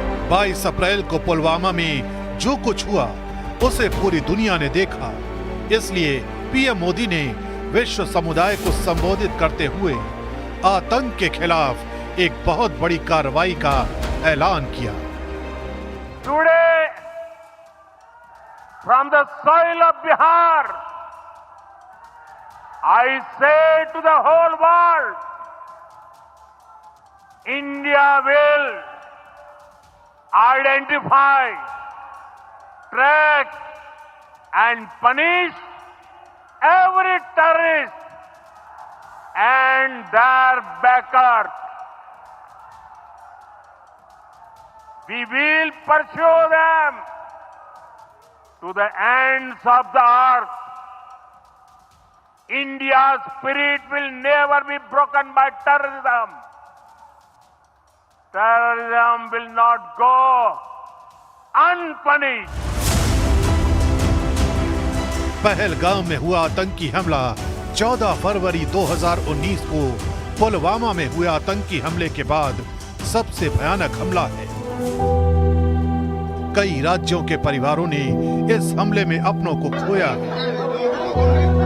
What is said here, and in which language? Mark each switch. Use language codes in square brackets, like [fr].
[hi] 22 अप्रैल को पुलवामा में जो कुछ हुआ उसे पूरी दुनिया ने देखा। इसलिए पीएम मोदी ने विश्व समुदाय को संबोधित करते हुए आतंक के खिलाफ एक बहुत बड़ी कार्रवाई का ऐलान किया। [en] Today, from the soil of Bihar, I say to the whole world, India will identify, track and punish every terrorist and their backers. We will pursue them to the ends of the earth. India's spirit will never be broken by terrorism. Terrorism will not go unpunished. [hi] Pahalgam में हुआ आतंकी हमला 14 फरवरी 2019 को पुलवामा में हुए आतंकी हमले के बाद सबसे भयानक हमला है। कई राज्यों के परिवारों ने इस हमले में अपनों को खोया है।